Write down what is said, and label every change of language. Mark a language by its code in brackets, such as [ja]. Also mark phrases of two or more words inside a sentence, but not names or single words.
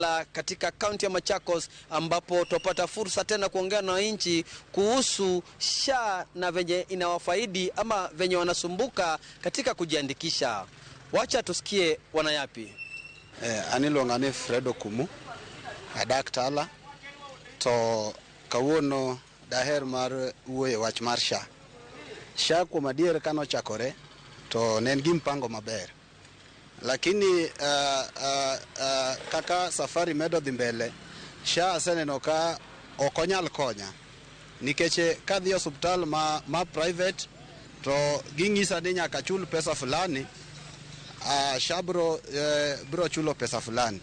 [sw] katika kaunti ya Machakos, ambapo tupata fursa tena kuongea na wananchi kuhusu SHA na venye inawafaidi ama venye wanasumbuka katika kujiandikisha. Wacha tusikie wanayapi. [luo] Anilongane Fredo Kumu adak Tala to kawuono daher mar wuoye wach mar SHA. SHA kuom adier kano chakore to nen gi mpango maber, lakini kaka safari medo dhi mbele, SHA aseneno ka ok onyal konya, nikech kadhi hospital ma private to ging'isa ni nyaka chul [sw] pesa fulani, [luo] SHA bro chulo [sw] pesa fulani.